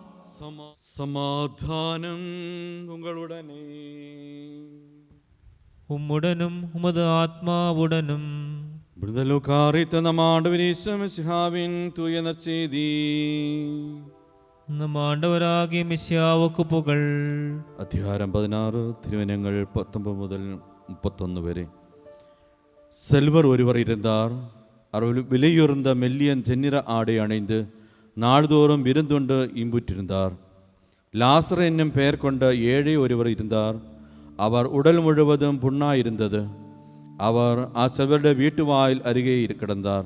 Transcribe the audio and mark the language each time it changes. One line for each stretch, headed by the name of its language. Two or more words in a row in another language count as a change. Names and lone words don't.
Tamil: சமாதானம் உங்களுடனே. உம்முடனும் உமது ஆத்மாவுடனும். விடுதலுக்காரித்த நம் ஆண்டவர் இயேசு மிசிஹாவின் தூய நற்செய்தி. நம் ஆண்டவராகிய மெசியாவுக்கு புகழ்.
Malayalam: അധ്യായം 16 തിരുവനങ്ങൾ 19 മുതൽ 31 വരെ.
Tamil: செல்வர் ஒருவர் இருந்தார். அவர் விலையுறந்த மெல்லியன் செந்நிற ஆடை அணிந்து நாள்தோறும் விருந்துண்டு இன்புற்றிருந்தார். லாசர் என்னும் பெயர் கொண்ட ஏழை ஒருவர் இருந்தார். அவர் உடல் முழுவதும் புண்ணாயிருந்தது. அவர் செல்வருடைய வீட்டு வாயில் அருகே கிடந்தார்.